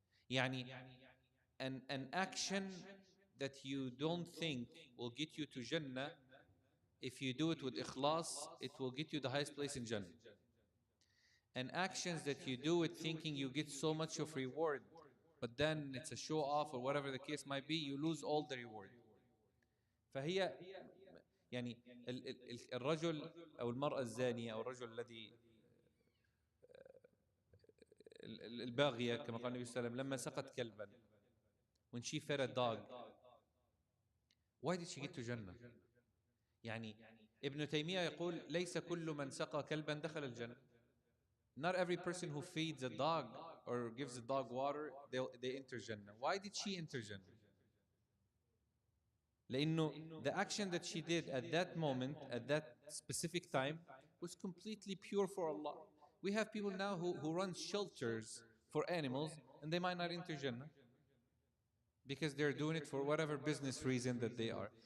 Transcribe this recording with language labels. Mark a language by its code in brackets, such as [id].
[en] Yani, an action that you don't think will get you to Jannah, if you do it with ikhlas, it will get you the highest place in Jannah. And actions that you do it thinking you get so much of reward, but then it's a show off or whatever the case might be, you lose all the reward. [ar] فهي يعني الرجل أو المرأة الزانية أو الرجل الذي الباغية كما قال النبي صلى الله عليه وسلم لما سقت كلبا, [en] when she fed a dog, why did she get to Jannah? [ar] يعني ابن تيمية يقول ليس كل من سقى كلبا دخل الجنة. [en] Not every person who feeds a dog or gives a dog water, they enter Jannah. Why did she enter Jannah? [ar] لأنه [en] the action that she did at that moment, at that specific time, was completely pure for Allah. We have people now who run shelters for animals, and they might not enter Jannah because they're doing it for whatever business reason that they are.